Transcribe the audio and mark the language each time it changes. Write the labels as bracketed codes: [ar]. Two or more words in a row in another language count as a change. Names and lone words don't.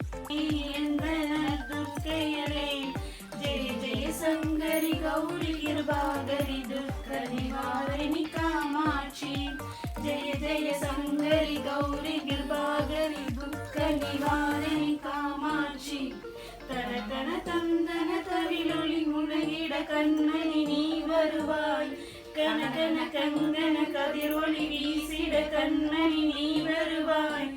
[sa] जय जय शंकरी गौरी कृपाकरी दुख निवारिणी कामाक्षी जय जय शंकरी गौरी कृपाकरी दुख निवारिणी कामाक्षी तन तन तंदन [ta] तविलொளி முழங்கிட கண்ணனி நீ வருவாய் கனகன கங்கன கதிரொளி வீசிட கண்ணனி நீ வருவாய்